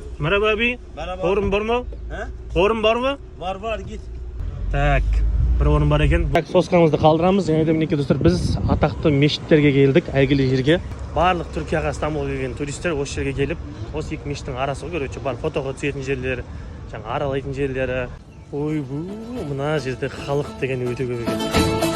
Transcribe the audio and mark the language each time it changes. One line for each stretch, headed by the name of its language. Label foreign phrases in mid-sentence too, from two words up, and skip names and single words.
Turkish: Merhaba abi. Merhaba. Orun var mı? He? Orun var mı? Var git.
Kazakh: Так. Бір орын бар екен. Так, соскамызды қалдырамыз. Және де мінекей достар, біз атақты мешіттерге келдік, әйгілі жерге. Барлық Түркияға, Стамбулға келген туристер осы жерге келіп, осы екі мешіттің арасы ғой, короче, бар фотоға түсетін жерлері, жаңа аралайтын жерлері. Ойбу, мына жерде халық деген өте көп екен.